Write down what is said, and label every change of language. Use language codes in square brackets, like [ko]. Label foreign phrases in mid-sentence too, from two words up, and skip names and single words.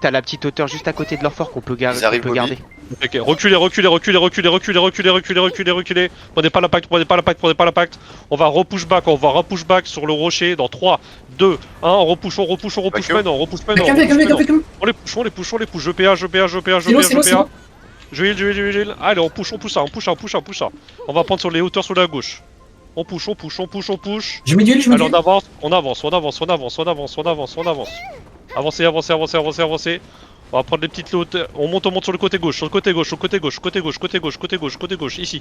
[fr] mettre à la petite hauteur juste à côté de leur fort qu'on peut, Ils arrivent, qu'on peut Bobby. garder. Ok, reculez, reculez, reculez, reculez, reculez, reculez, reculez, reculez, reculez. Prenez pas l'impact, prenez pas l'impact, prenez pas l'impact. On va repush back sur le rocher dans 3, 2, 1. On repush Vacuum. maintenant, on repush maintenant. [en] Vacuum, vacuum, vacuum, vacuum. [fr] On les push, on les push, on les push. Je PA, je PA, je PA, je Silo, PA, silo, je PA. silo. Je heal, je heal, je heal. Allez, on push ça, on push ça. On va prendre sur les hauteurs sur la gauche. On push. Je mets d'huile, je mets Alors d'huile. on avance. Avancez. On va prendre les petites hauteurs. On monte sur le côté gauche, côté gauche, ici.